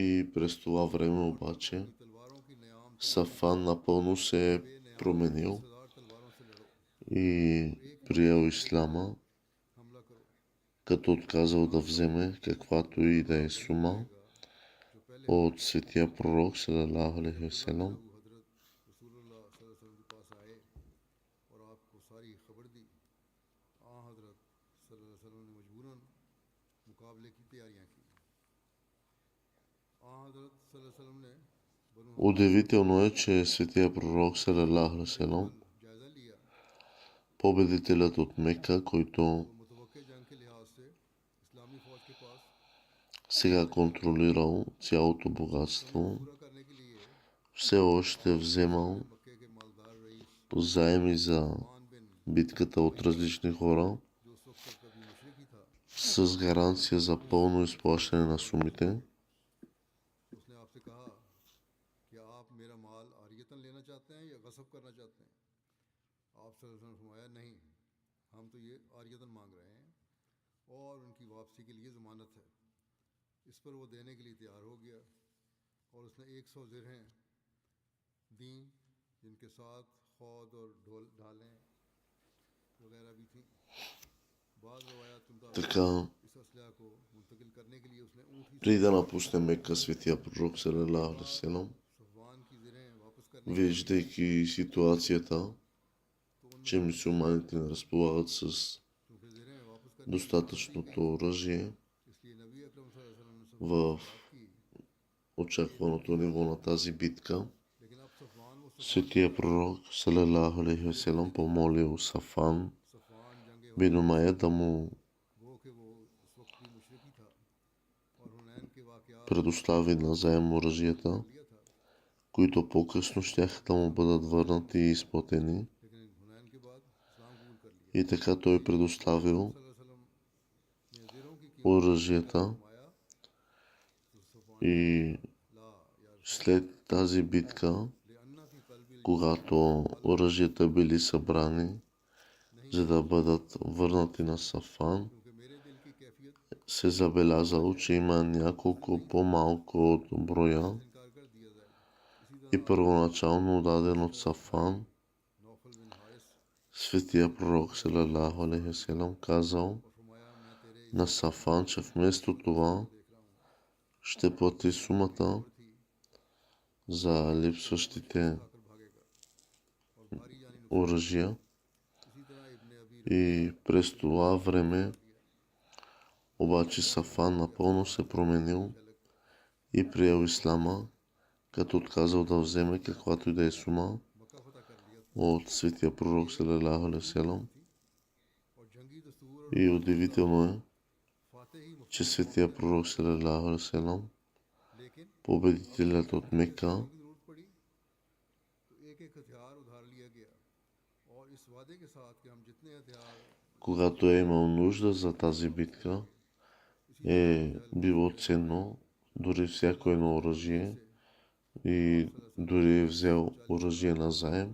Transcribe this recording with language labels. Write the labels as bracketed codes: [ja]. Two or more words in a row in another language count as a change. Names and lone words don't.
[bg] И през това време обаче [ur] اپنی تلواروں کی نیام [bg] Сафан напълно се е променил [ur] 10,000 تلواروں سے لڑو, [bg] и приел ислама, [ur] حملہ کرو. [bg] като отказал да вземе каквато и да е сума [ur] جو پہلے [bg] от светия пророк [ar] صلى الله عليه وسلم. [ur] ابو حضرت رسول اللہ [ar] صلى الله عليه وسلم [ur] کے پاس آئے اور آپ کو ساری خبر دی، حضرت [ar] صلى الله عليه وسلم [ur] نے مجبوراً مقابلے کی تیاریاں کی. حضرت [ar] صلى الله عليه وسلم [ur] نے بنو [bg] Удивително е, че светия пророк [ar] صلى الله عليه وسلم, [ur] جائزہ لیا [bg] победителят от Мека, който [ur] تو متوقع جنگ کے لحاظ سے اسلامی فوج کے پاس [bg] сега контролирал цялото богатство, [ur] پورا کرنے کے لیے [bg] все още вземал [ur] مکے کے مالدار رئیس [bg] заеми за [ur] مان بن [bg] битката от различни хора [ur] جو اس وقت تک کبھی مشرک ہی تھا, [bg] с гаранция за пълно изплащане на сумите. [ur] اس نے آپ سے کہا کہ آپ میرا مال عاریتاً لینا چاہتے ہیں یا غصب کرنا چاہتے ہیں. آپ [ar] صلى الله عليه وسلم [ur] نے فرمایا نہیں، ہم تو یہ عاریتاً مانگ رہے ہیں اور ان کی واپسی کے لیے ضمانت ہے. اس پر وہ دینے کے لیے تیار ہو گیا اور اس نے 100 زرہیں دی، جن کے ساتھ خود اور ڈھالیں وغیرہ بھی تھی. بعد روایات کے مطابق [bg] Така, [ur] اس اسلحہ کو منتقل کرنے کے لیے اس نے اونٹ ہی [bg] преди да напусне Мека, светия пророк [ar] صلى الله عليه وسلم, [ur] صفوان کی زرہیں واپس کرنے [bg] виждайки ситуацията, че мюсюлманите не разполагат с [ur] کیونکہ زرہیں واپس کرنے [bg] достатъчното оръжие [ur] اس لیے نبی اکرم [ar] صلى الله عليه وسلم [ur] نے [bg] в [ur] کی, [bg] очакваното ниво на тази битка. [ur] لیکن اب صفوان وہ [bg] Светия пророк [ar] صلى الله عليه وسلم [bg] помолил Сафан [ur] صفوان جنگ [bg] бин Умайя да му [ur] وہ کہ وہ اس وقت بھی مشرک ہی تھا اور حنین کے واقعات [bg] предостави на заем оръжията, [ur] لیا تھا, [bg] които по-късно щяха да му бъдат върнати и изплатени. [ur] لیکن حنین کے بعد اسلام قبول کر لیا. [bg] И така той предоставил [ar] صلى الله عليه وسلم [ur] نے زروں کی قیمت [bg] оръжията [ur] فرمایا تو صفوان [bg] и [ar] لا يا [bg] след тази битка, [ar] لأن في قلبي [bg] когато оръжията били събрани, за да бъдат върнати на Сафан, [ur] کیونکہ میرے دل کی کیفیت [bg] се забелязало, че има няколко по-малко от броя [ur] انکار کر دیا جائے۔ اسی [bg] и първоначално даден от Сафан. [ur] نوفل بن حارث [bg] Светия пророк [ar] صلى الله عليه وسلم [bg] казал [ur] اور فرمایا میں تیرے [bg] на Сафан, че вместо това [ur] دیکھ رہا ہوں [bg] ще плати сумата [ur] تھی [bg] за липсващите [ur] آکر بھاگے گا اور بھاری جانی [bg] оръжия. [ur] اسی طرح ابن ابی [bg] И през това време обаче Сафан напълно се променил и приел ислама, като отказал да вземе каквато и да е сума [ur] مکہ فتح کر لیا [bg] от светия пророк [ar] صلى الله عليه وسلم. [ur] اور جنگی دستور اور [bg] И удивително е, [ur] فاتح ہی [bg] че [ur] مختلف [bg] светия пророк [ar] صلى الله عليه وسلم, [ur] لیکن [bg] победителят от Мека, [ur] ہتھیاروں کی ضرورت پڑی تو ایک ایک ہتھیار ادھار لیا گیا اور اس وعدے کے ساتھ کہ ہم جتنے ہتھیار [bg] когато е имал нужда за тази битка, е било ценно дори всяко едно оръжие и дори е взел оръжие на заем